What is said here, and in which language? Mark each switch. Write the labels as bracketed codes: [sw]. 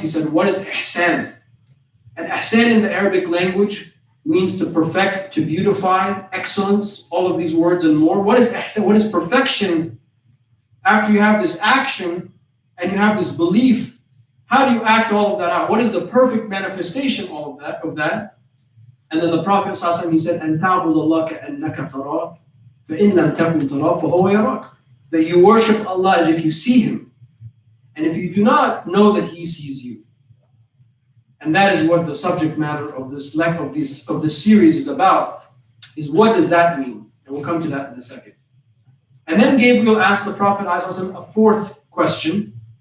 [en] He said, what is ihsan? And ihsan in the Arabic language means to perfect, to beautify, excellence, all of these words and more. What is ihsan? What is perfection? After you have this action and you have this belief, how do you act all of that out? What is the perfect manifestation of that? [ar] And then the Prophet he said, أَن تَعْبُدَ اللَّهَ كَأَنَّكَ تَرَاهُ فَإِن لَمْ تَكُنْ تَرَاهُ فَهُوَ يَرَاكَ. [en] That you worship Allah as if you see Him. And if you do not, know that He sees you. And that is what the subject matter of this series is about, is what does that mean? And we'll come to that in a second. And then Gabriel asked the Prophet a 4th question.